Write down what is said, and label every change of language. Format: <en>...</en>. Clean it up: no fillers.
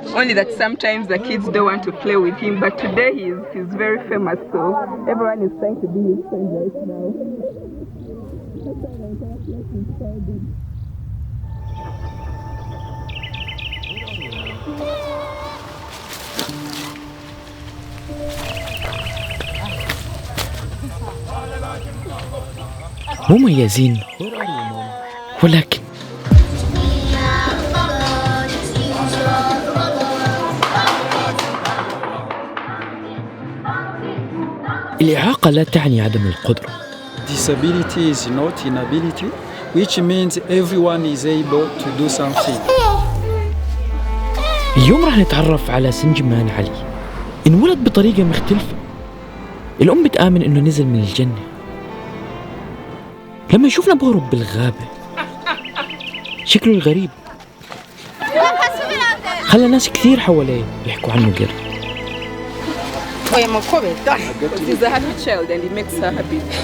<en>Only that sometimes the kids don't want to play with him, but today he's very famous, so everyone is trying to be his friend right now.</en> <ar>مميزين ولكن الإعاقة لا تعني عدم القدرة.</ar> <en>Disability is not inability, which means everyone is able to do something.</en> <ar>اليوم راح نتعرف على سنجمان علي. انولد بطريقة مختلفة. الأم بتآمن إنه نزل من الجنة. لما يشوفنا بهرب بالغابة شكله الغريب خلى ناس كثير حواليه يحكوا عنه قرد.</ar> <en>He's a happy child and it makes her happy.</en>